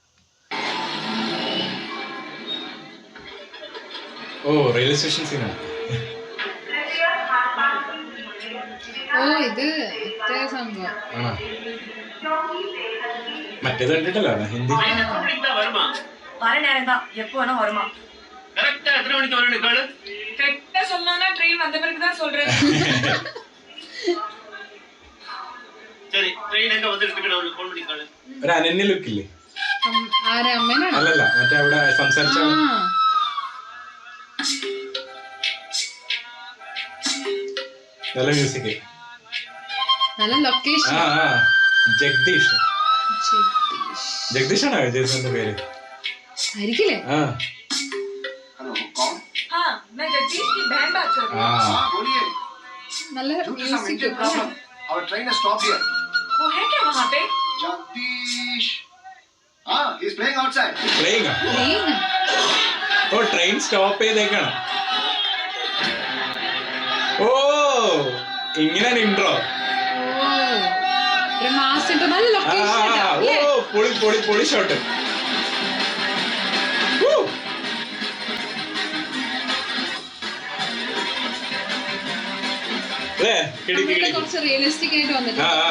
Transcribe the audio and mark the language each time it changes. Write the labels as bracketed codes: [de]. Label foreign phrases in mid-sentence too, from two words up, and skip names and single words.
[ml] ഓ, റെയിൽവേ സ്റ്റേഷൻ സീനാണ്. ഓ, ഇത് സംഭവം മറ്റേത് കണ്ടിട്ടല്ലോ ഹിന്ദി. [ta] எப்போ வேணா வருமா? கரெக்ட்டா எத்தனை மணிக்கு வரணும் கால்? கரெக்ட்டா சொன்னானா ட்ரெயின் வந்த பிறகு தான் சொல்றேன். சரி, ட்ரெயின் எங்க വന്നിട്ട് நான் உங்களுக்கு ஃபோன் பண்ணி கால். [ml] ഒരു അനന്യ ലുക്ക് ഇല്ലേ? ആരെ അമ്മേനാണ്? അല്ലല്ല, മറ്റേ അവിടെ സംസാരിച്ച നല്ല മ്യൂസിക്, നല്ല ലൊക്കേഷൻ. ജഗദീഷ് ജഗദീഷാണോ വിജയ് പേര്? ആയിരിക്കില്ലേ? [hi] हेलो कौन? हां, मैं जगदीश की बहन बात कर रही हूं. हां, बोलिए. [ml] നല്ല മ്യൂസിക്. [en] Our train has stopped here. [hi] वो है क्या वहां पे? जगदीश. हां, [en] he is playing outside. Playing? [ml] ഓ, ട്രെയിൻ സ്റ്റോപ്പ് ചെയ്തേക്കാണ്. ഓ, ഇങ്ങനെയാണ് ഇൻട്രോ. ഒരു മാസിന്റെ നല്ല ലൊക്കേഷൻ. ഓ, പൊളി പൊളി പൊളി ഷോട്ട്. കുറച്ച് റിയലിസ്റ്റിക് ആയിട്ട് വന്നിട്ടുണ്ട്.